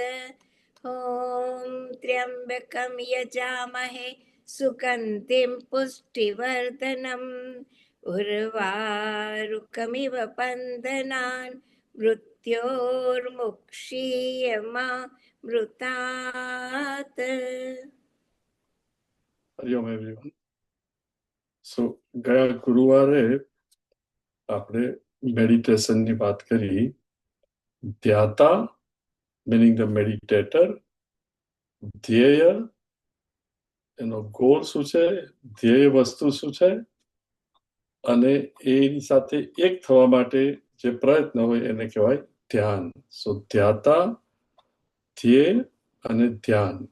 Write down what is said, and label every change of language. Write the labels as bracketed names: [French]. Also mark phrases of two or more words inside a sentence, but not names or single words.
[Sanskrit] ॐ त्र्यम्बकं यजामहे सुगन्धिं पुष्टिवर्धनम् उर्वारुकमिव बन्धनान् मृत्योर्मुक्षीयमामृतात्। [Gujarati] હરિઓમ એવરીવન. સો ગયા ગુરુવારે આપણે મેડિટેશનની વાત કરી. ધ્યાતા [English] meaning the meditator, [Gujarati] ધ્યેય એનો ગોલ શું છે, ધ્યેય વસ્તુ શું છે, અને એની સાથે એક થવા માટે જે પ્રયત્ન હોય એને કહેવાય ધ્યાન. સો ધ્યાતા, ધ્યેય અને ધ્યાન.